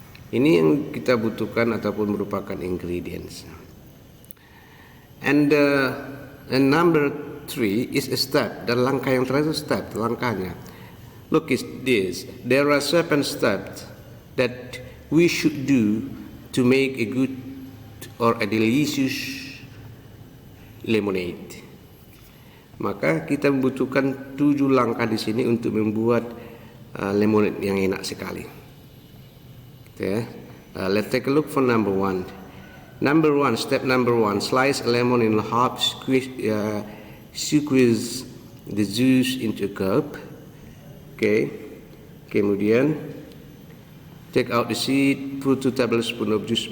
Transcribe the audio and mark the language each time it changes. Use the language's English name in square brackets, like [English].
[Indonesian] Ini yang kita butuhkan ataupun merupakan ingredients. [English] And number 3 is a step. [Indonesian] Dan langkah yang terakhir step, langkahnya. [English] Look at this. There are 7 steps that we should do to make a good or a delicious lemonade. [Indonesian] Maka kita membutuhkan 7 langkah di sini untuk membuat lemonade yang enak sekali. [English] Let's take a look for number 1. Step number 1, slice a lemon in half, squeeze the juice into a cup. Okay. Kemudian take out the seed, put 2 tablespoons of juice.